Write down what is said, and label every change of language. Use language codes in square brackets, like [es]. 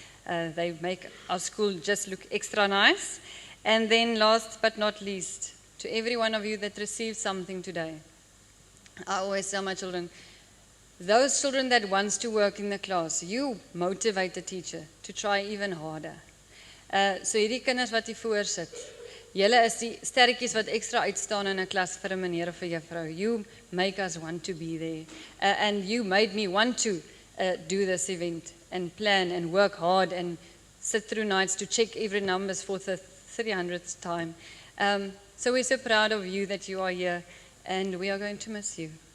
[en] They make our school just look extra nice. And then last but not least, to every one of you that received something today. I always tell my children, those children that wants to work in the class, you motivate the teacher to try even harder. [af] So hierdie kinders wat hier voor sit, julle is die sterretjies wat ekstra uitstaan in 'n klas vir 'n meneer of 'n juffrou. [en] You make us want to be there. And you made me want to do this event and plan and work hard and sit through nights to check every numbers for the 300th time. So we're so proud of you that you are here, and we are going to miss you.